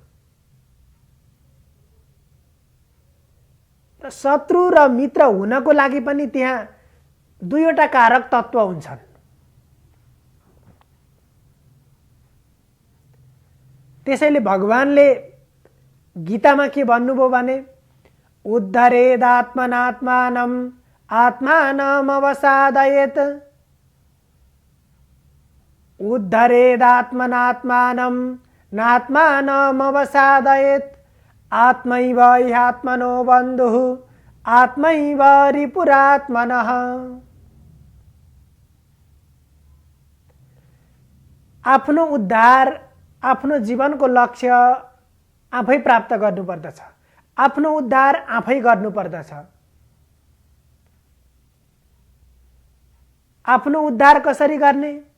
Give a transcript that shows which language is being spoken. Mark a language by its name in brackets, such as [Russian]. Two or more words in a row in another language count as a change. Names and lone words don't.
[Nepali] र शत्रु र मित्र हुनको लागि पनि त्यहाँ दुईवटा कारक तत्व हुन्छन्। त्यसैले भगवानले गीतामा के भन्नुभयो भने [Sanskrit] उद्धरेदात्मनात्मानम् आत्मानमवसादयेत्, उद्धरेदात्मनात्मानं नात्मानमवसादयेत्, आत्मैव ह्यात्मनो बन्धुः आत्मैव रिपुरात्मनः। [Nepali] आफ्नो उद्धार, आफ्नो जीवनको लक्ष्य आफै प्राप्त गर्नुपर्दछ। आफ्नो उद्धार आफै गर्नुपर्दछ। आफ्नो उद्धार कसरी गर्ने?